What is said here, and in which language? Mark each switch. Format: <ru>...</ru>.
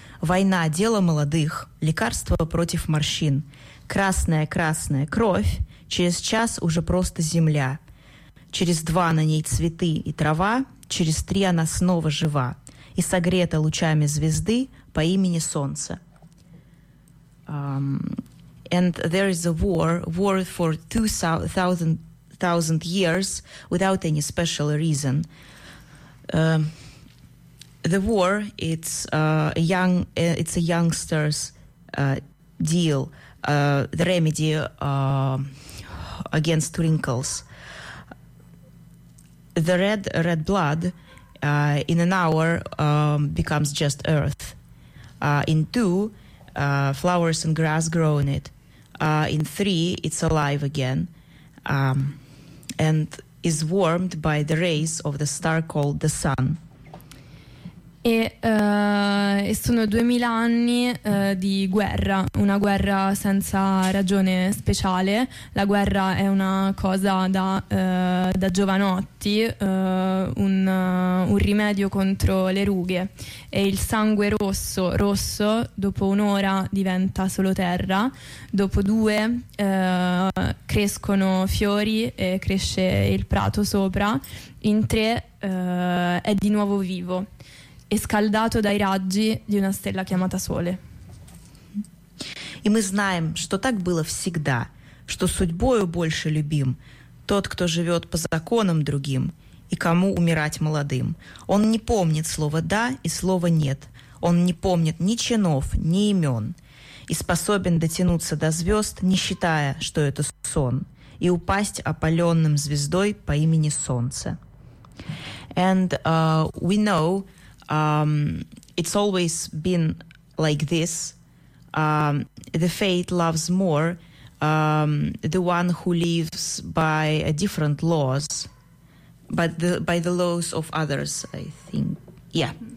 <ru>Война – дело молодых, лекарство против морщин. Красная-красная кровь, через час уже просто земля. Через два на ней цветы и трава, через три она снова жива. И согрета лучами звезды по имени Солнце.</ru> <en>And there is a war for 2,000 years without any special reason. The war, it's a youngster's deal, the remedy against wrinkles. The red blood in an hour becomes just earth. In two, flowers and grass grow in it. In three, it's alive again, and is warmed by the rays of the star called the sun.</en> <it>E sono 2000 anni di guerra, una guerra senza ragione speciale. La guerra è una cosa da giovanotti, un rimedio contro le rughe. E il sangue rosso, dopo un'ora diventa solo terra, dopo due crescono fiori e cresce il prato sopra, in tre è di nuovo vivo. E scaldato dai raggi di una stella chiamata Sole.</it> <ru>И мы знаем, что так было всегда, что судьбою больше любим тот, кто живет по законам другим, и кому умирать молодым. Он не помнит слова «да» и слова «нет». Он не помнит ни чинов, ни имен. И способен дотянуться до звезд, не считая, что это сон, и упасть опаленным звездой по имени Солнце.</ru> <en>And we know it's always been like this. The fate loves more the one who lives by different laws, by the laws of others, I think. Yeah.</en>